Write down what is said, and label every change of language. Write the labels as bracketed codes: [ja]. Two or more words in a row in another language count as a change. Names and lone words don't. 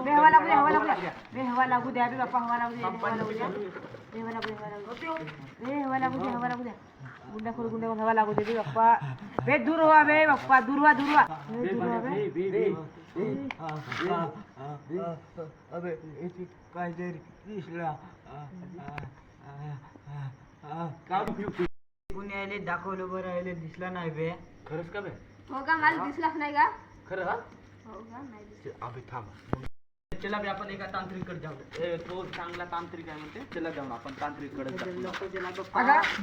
[mr] बे बाप्पा हवा लागू दे गुंडा खोल हवा लागू दे बे बाप्पा बे दूर हुआ बे बाप्पा दूर हुआ अबे याची काहीतरी दिसला कुणी आले दाखवलं बरं आले दिसला नाही बे खरंच का बे हो का मला दिसलाच नाही का? खरं हा हो का नाही दिसला. अबे थांब चला बे आपण एका तांत्रिक कडे जाऊ तो चांगला तांत्रिक आहे म्हणते चला जाऊ ना आपण तांत्रिक कडे जाऊ